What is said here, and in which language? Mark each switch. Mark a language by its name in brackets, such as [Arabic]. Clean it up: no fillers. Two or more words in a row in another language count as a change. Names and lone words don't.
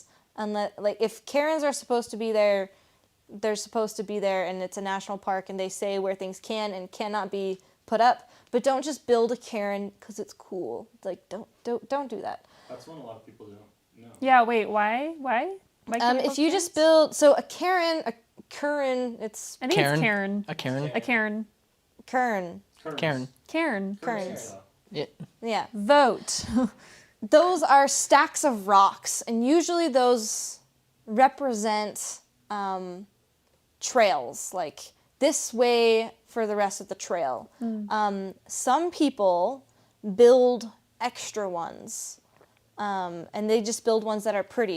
[English] Unless, like, if cairns are supposed to be there, they're supposed to be there, and it's a national park, and they say where things can and cannot be put up. But don't just build a cairn because it's cool. Like, don't do that. That's what a lot of people do. No. Yeah, wait, why? Why can't If you just cairns? build, a cairn, it's I think it's cairn. A cairn. A cairn. cairn. Cairn. Cairn. Cairns. Yeah. Vote. Those are stacks of rocks, and usually those represent trails, like this way for the rest of the trail. Some people build extra ones, and they just build ones that are pretty.